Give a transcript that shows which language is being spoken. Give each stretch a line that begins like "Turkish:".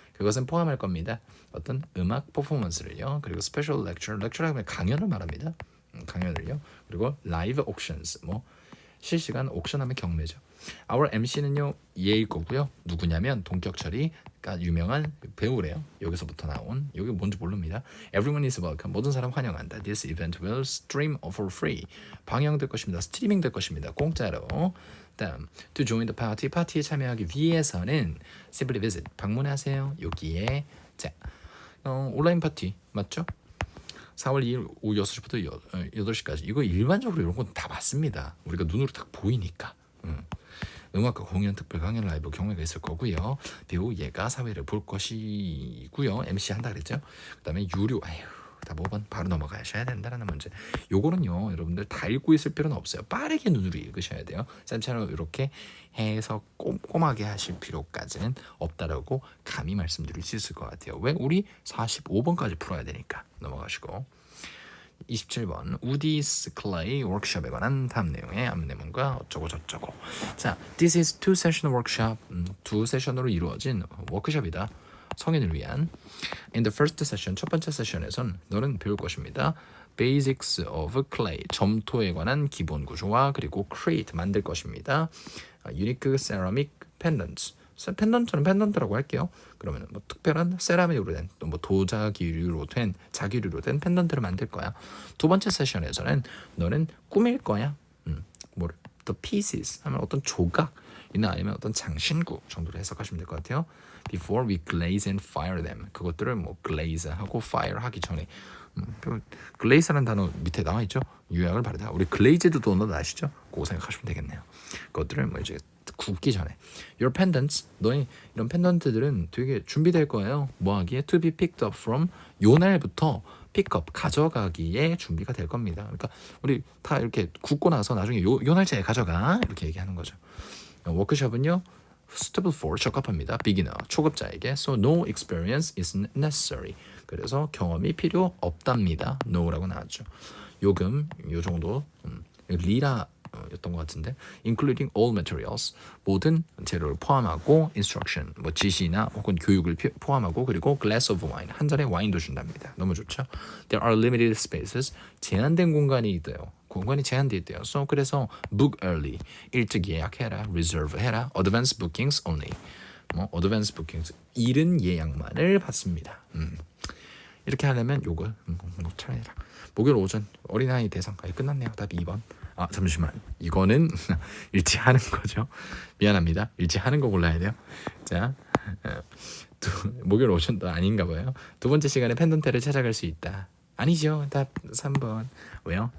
Korean: 그것은 포함할 겁니다. 어떤 음악 퍼포먼스를요. 그리고 스페셜 렉처 하면 강연을 말합니다. 강연을요. 그리고
English: live auctions
Korean: 뭐 실시간 옥션하면 경매죠.
English: Our
Korean: MC는요 얘일 거고요. 누구냐면 동격철이가 유명한 배우래요. 여기서부터 나온 여기 뭔지 모릅니다.
English: Everyone is welcome.
Korean: 모든 사람 환영한다.
English: This event will stream for free.
Korean: 방영될 것입니다. 스트리밍 될 것입니다. 공짜로. 다음
English: to join the party.
Korean: 파티에 참여하기 위해서는
English: simply visit.
Korean: 방문하세요. 여기에 자 온라인 파티 맞죠? 4월 2일 오후 6시부터 8시까지 이거 일반적으로 이런 건 다 맞습니다. 우리가 눈으로 딱 보이니까 음악과 공연, 특별 강연, 라이브, 경매가 있을 거고요. 배우 얘가 사회를 볼 것이고요. MC 한다 그랬죠. 그 다음에 유료 다 5번 바로 넘어가셔야 된다는 문제. 요거는요 여러분들 다 읽고 있을 필요는 없어요. 빠르게 눈으로 읽으셔야 돼요. 쌤처럼 이렇게 해서 꼼꼼하게 하실 필요까지는 없다라고 감히 말씀드릴 수 있을 것 같아요. 왜? 우리 45번까지 풀어야 되니까. 넘어가시고 27번 우디스 클레이 워크숍에 관한 다음 내용의 안내문과 어쩌고 저쩌고. 자,
English: this is two session workshop.
Korean: 두 세션으로 이루어진 워크숍이다. 성인을 위한.
English: In the first session,
Korean: 첫 번째 세션에선 너는 배울 것입니다.
English: Basics of clay,
Korean: 점토에 관한 기본 구조와 그리고
English: create,
Korean: 만들 것입니다.
English: Unique ceramic pendants.
Korean: 펜던트는 펜던트라고 할게요. 그러면 뭐 특별한 세라믹으로 된 또 뭐 도자기류로 된 자기류로 된 펜던트를 만들 거야. 두 번째 세션에서는 너는 꾸밀 거야. 뭐를
English: the pieces
Korean: 하면 어떤 조각이나 아니면 어떤 장신구 정도로 해석하시면 될 것 같아요.
English: Before we glaze and fire them.
Korean: 그것들을 뭐 glaze하고 fire하기 전에 glaze라는 단어 밑에 나와 있죠. 유약을 바르다. 우리 glazed 도넛 아시죠? 그거 생각하시면 되겠네요. 그것들을 뭐 이제 굽기 전에
English: your pendants
Korean: 너희 이런 펜던트들은 되게 준비될 거예요. 뭐 하기에
English: to be picked up from
Korean: 요 날부터 픽업 가져가기에 준비가 될 겁니다. 그러니까 우리 다 이렇게 굽고 나서 나중에 요 날짜에 가져가 이렇게 얘기하는 거죠. 워크숍은요
English: suitable for
Korean: 적합합니다.
English: beginner
Korean: 초급자에게
English: so no experience is necessary.
Korean: 그래서 경험이 필요 없답니다. no라고 나왔죠. 요금 요 정도 리라 였던 것 같은데
English: including all materials
Korean: 모든 재료를 포함하고
English: instruction
Korean: 뭐 지시나 혹은 교육을 포함하고 그리고
English: glass of wine
Korean: 한 잔의 와인도 준답니다. 너무 좋죠.
English: There are limited spaces
Korean: 제한된 공간이 있대요. 공간이 제한되어 있대요.
English: So
Korean: 그래서
English: book early
Korean: 일찍 예약해라,
English: reserve
Korean: 해라,
English: advance bookings only
Korean: 뭐
English: advance bookings
Korean: 이른 예약만을 받습니다. 이렇게 하려면 요걸 차례라. 목요일 오전 어린아이 대상 끝났네요. 답이 2번. 아 잠시만 이거는 일치하는 거죠. 미안합니다. 일치하는 거 골라야 돼요. 자 목요일 오전도 아닌가 봐요. 두 번째 시간에 펜던트를 찾아갈 수 있다. 아니죠. 답 3번. 왜요?